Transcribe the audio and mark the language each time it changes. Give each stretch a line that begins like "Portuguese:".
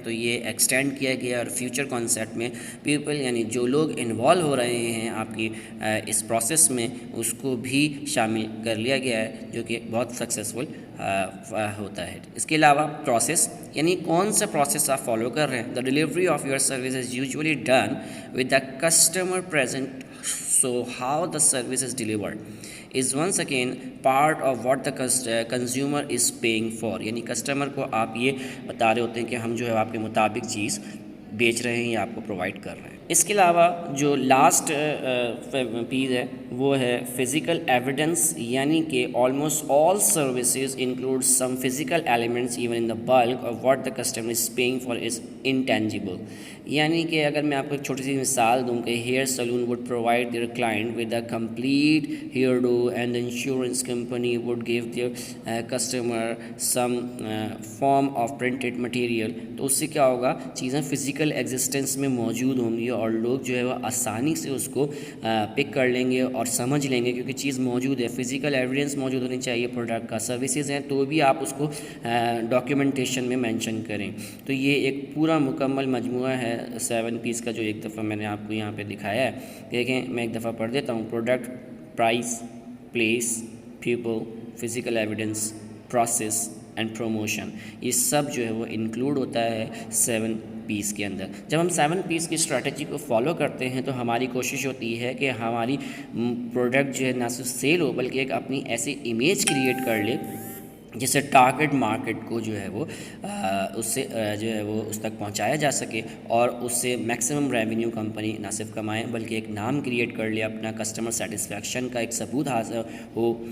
Urdu: تو یہ ایکسٹینڈ کیا گیا اور فیوچر کانسیپٹ میں پیپل یعنی جو لوگ انوالو ہو رہے ہیں آپ کی اس پروسیس میں اس کو بھی شامل کر لیا گیا ہے جو کہ بہت سکسیزفل ہوتا ہے. اس کے علاوہ پروسیس یعنی کون سا پروسیس آپ فالو کر رہے ہیں.
English: The delivery of your service is usually done with the customer present. So how the service is delivered is once again part of what the consumer is paying for.
Urdu: یعنی customer کو آپ یہ بتا رہے ہوتے ہیں کہ ہم جو ہے آپ کے مطابق چیز بیچ رہے ہیں یا آپ کو پرووائڈ کر رہے ہیں. اس کے علاوہ جو لاسٹ پیز ہے وہ ہے فزیکل ایویڈنس، یعنی کہ
English: Almost all services include some physical elements even in the bulk of what the customer is paying for is intangible.
Urdu: یعنی کہ اگر میں آپ کو ایک چھوٹی سی مثال دوں کہ
English: Hair salon would provide their client with a complete hairdo and insurance company would give their customer some form of printed material.
Urdu: تو اس سے کیا ہوگا، چیزیں فزیکل ایگزسٹنس میں موجود ہوں گی اور لوگ جو ہے وہ آسانی سے اس کو پک کر لیں گے اور سمجھ لیں گے، کیونکہ چیز موجود ہے. فزیکل ایویڈنس موجود ہونی چاہیے پروڈکٹ کا. سروسز ہیں تو بھی آپ اس کو ڈاکیومنٹیشن میں مینشن کریں. تو یہ ایک پورا مکمل مجموعہ ہے 7 پیس کا، جو ایک دفعہ میں نے آپ کو یہاں پہ دکھایا ہے. دیکھیں میں ایک دفعہ پڑھ دیتا ہوں. Product, price, place, people, physical evidence, process and promotion. یہ سب جو ہے وہ انکلوڈ ہوتا ہے 7 پیس کے اندر. جب ہم 7 پیس کی اسٹریٹجی کو فالو کرتے ہیں تو ہماری کوشش ہوتی ہے کہ ہماری پروڈکٹ جو ہے نہ صرف سیل ہو بلکہ ایک اپنی ایسی امیج کریٹ کر لے جس سے ٹارگیٹ مارکیٹ کو جو ہے وہ اس سے جو ہے وہ اس تک پہنچایا جا سکے اور اس سے میکسیمم ریونیو کمپنی نہ صرف کمائے بلکہ ایک نام کریٹ کر لے، اپنا کسٹمر سیٹسفیکشن کا ایک ثبوت حاصل ہو.